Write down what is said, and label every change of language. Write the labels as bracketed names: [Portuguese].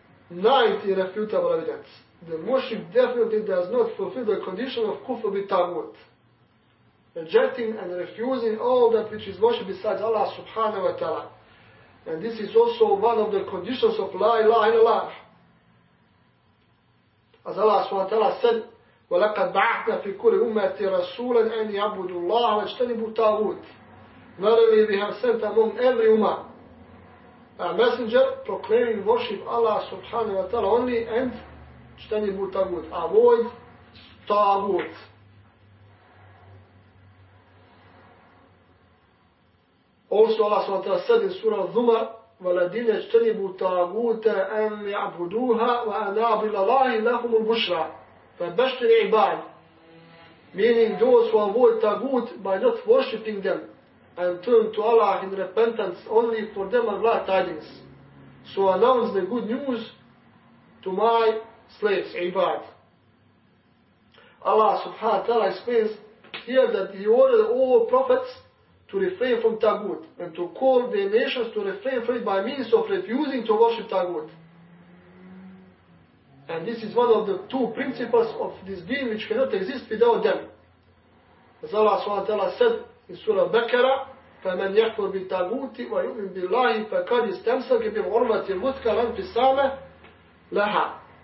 [English] Ninth irrefutable evidence. The mushrik definitely does not fulfill the condition of kufr with taghut, rejecting and refusing all that which is worshipped besides Allah subhanahu wa ta'ala. And this is also one of the conditions of la ilaha illallah. As Allah subhanahu wa ta'ala said, [Arabic] وَلَقَدْ بَعَثْنَا فِي كُلِّ أُمَّةٍ رَسُولًا أَنْ يَعْبُدُوا اللَّهَ وَاجْتَنِبُوا الطَّاغُوتَ. [English] Verily we have sent among every ummah a messenger proclaiming worship Allah subhanahu wa ta'ala only and [Arabic] اجْتَنِبُوا الطَّاغُوتَ, [English] avoid taghut. Also Allah subhanahu wa ta'ala said in Surah Zumar, [Arabic] وَالَّذِينَ اجْتَنِبُوا الطَّاغُوتَ أَنْ يَعْبُدُوهَا وَأَنَابُ إِلَى اللَّهِ لَهُمُ الْبُشْرَى فَبَشِّرِ عِبَادِ. [English] Meaning those who avoid taghut by not worshipping them and turn to Allah in repentance, only for them are glad tidings. So announce the good news to my slaves, ibad. Allah subhanahu wa ta'ala explains here that He ordered all prophets to refrain from taghut and to call the nations to refrain from it by means of refusing to worship taghut. And this is one of the two principles of this deen which cannot exist without them. As Allah subhanahu wa ta'ala said in Surah Baqarah, [Arabic] فَمَنْ يَكْفُرْ بِالتَّاغُوتِ وَيُؤْمِنْ بِاللَّهِ فَقَدْ اسْتَمْسَكَ بِالْعُرْوَةِ الْوُثْقَى لَا انْفِصَامَ لَهَا.